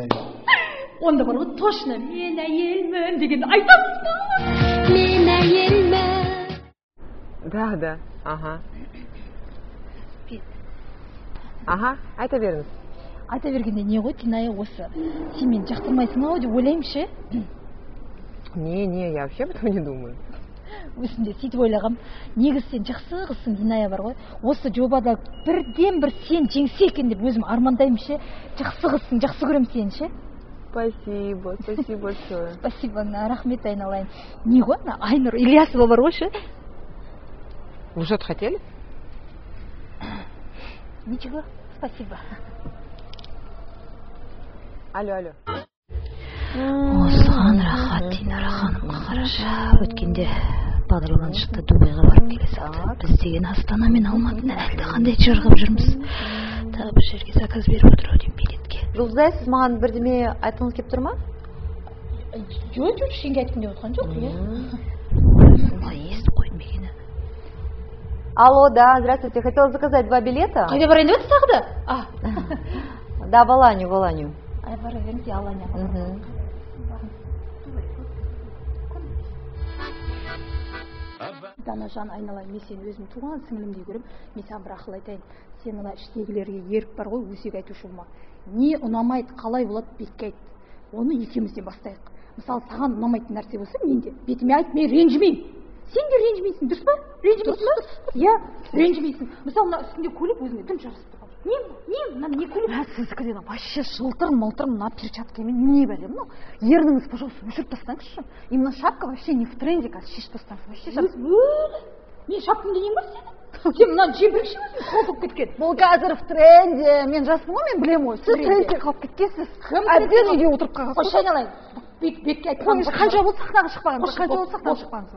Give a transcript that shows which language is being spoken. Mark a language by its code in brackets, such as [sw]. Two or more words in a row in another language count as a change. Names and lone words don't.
[kk] Онда бар ғой, точно мен әйелмін дегенді айтамыз ба? Мен әйелмін. Да, ага. Ага, айта беріңіз. Айта бергенде не ғой, Диная осы. Сен мені жақтырмайсың ау деп ойлаймын ше. [ru] Не, я вообще об этом не думаю. [kk] Өзімде сөйтіп ойлағам. Негізі сен жақсы қызсың, Диная бар ғой. Осы жобада бірден бір сен жеңсе екен деп өзім армандаймын ше. Жақсы қызсың, жақсы көремін сені ше. [ru] Спасибо большое. Спасибо, [kk] рахмет айналайын. Не ғой, Айнұр Ильясова бар ғой ше. [ru] Вы что-то хотели? Ничего, спасибо. [kk] Алло. Осыған рахат, Динара ханымға қарашы. Өткенде бағдарлама шықты, Дубайға барып келе салды. Біз деген Астана мен Алматыны әлде қандай жырғып жүрміз. Тағы бір жерге заказ беріп отыр ау деймін билетке. Жұлдызай, сіз маған бірдеме айтқыңыз келіп тұр ма? Жоқ, ештеңе айтқым деп отқан жоқ, иә. Олай естіп қойдым екені. [ru] Алло, да, здравствуйте. Хотела заказать 2 билета. [kk] Қайда барайын деп тағы да? [ru] Да, в Аланию. [kk] Бара беріңіз, Аланияға. Данажан, айналайын, мен сені өзім туған сіңілімдей көрем. Мен саған бір ақыл айтайын. Сен мына іштегілерге ерік бар ғой, өсек айтушы болма. Не ұнамайды, қалай болады, бетке айт. Оны екеумізден бастайық. Мысалы, саған ұнамайтын нәрсе болса, мен де бетіме айт, мен ренжімеймін. Сен де ренжімейсің, дұрыс па? Ренжімейсің ба? Иә, ренжімейсің. Мысалы, мына үстінде көйлек өзіңе дым жарасып тұрған. Не, мына не көйлек? Сіздікіден вообще жылтыр-мылтыр мына перчаткамен не бәлем, ну? Ерніңіз, пожалуйста, өшіріп тастаңызшы. [ru] Именно шапка вообще не в тренде, [kk] қазір шешіп тастаңыз. [ru] Вообще шапка. [kk] Мен шапкам денең бар сенің? Сен мына жебірекші өзің қолып кеткен. Бұл қазір [ru] в тренде. [kk] Мен жаспын ғой, мен білем ғой. Сіз трендте қалып кеткенсіз. Әбден үйде отырып қалғансыз. Қойшы айналайын. Бетке айтқан. Қанша болды сахнаға шықпағансыз? Қанша болды сахнаға шықпағансыз?